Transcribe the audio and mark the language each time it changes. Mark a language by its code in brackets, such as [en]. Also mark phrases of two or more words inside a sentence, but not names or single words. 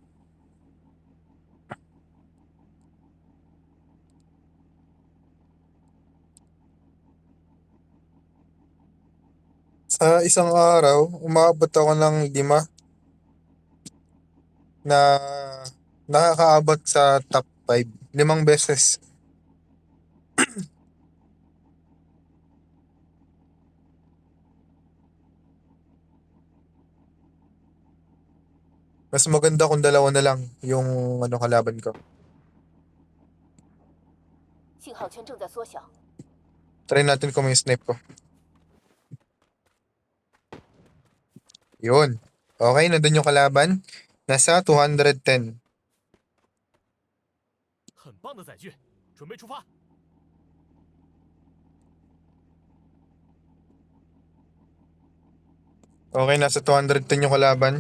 [tl] Sa isang araw, umabot ako ng 5 na nakakaabot sa top 5. 5 beses. Mas maganda kung dalawa na lang yung ano kalaban ko. [zh] 信号圈正在缩小， [tl] Try natin kung may snipe ko. Yun. Okay, nandun yung kalaban. Nasa 210. [zh] 很棒的载具，准备出发。 [tl] Okay, nasa 210 yung kalaban.